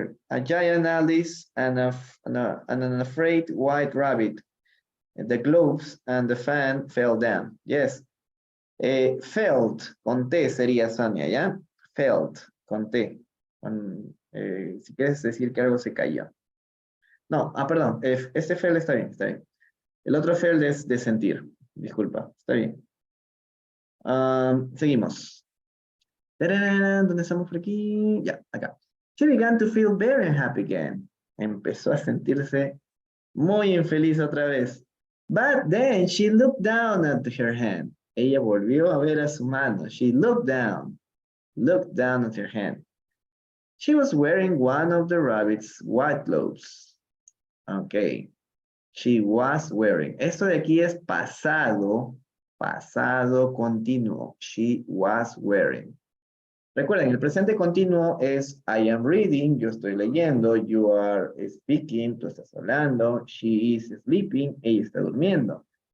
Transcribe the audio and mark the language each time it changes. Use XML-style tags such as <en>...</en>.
<en>A giant Alice and an afraid white rabbit. The gloves and the fan fell down. Yes.</en> <es>Felt, con T sería Sonia, ¿ya? Felt, con T. Si quieres decir que algo se cayó. No, perdón, este fell está bien, está bien. El otro feel es de sentir. Disculpa, está bien. Seguimos. ¿Dónde estamos por aquí? Ya, acá.</es> <en>She began to feel very unhappy again.</en> <es>Empezó a sentirse muy infeliz otra vez.</es> <en>But then she looked down at her hand.</en> <es>Ella volvió a ver a su mano.</es> <en>She looked down at her hand. She was wearing one of the rabbit's white gloves. Okay. She was wearing.</en> <es>Esto de aquí es pasado continuo.</es> <en>She was wearing.</en> <es>Recuerden, el presente continuo es</es> <en>I am reading,</en> <es>yo estoy leyendo,</es> <en>you are speaking,</en> <es>tú estás hablando,</es> <en>she is sleeping,</en> <es>ella está durmiendo.</es>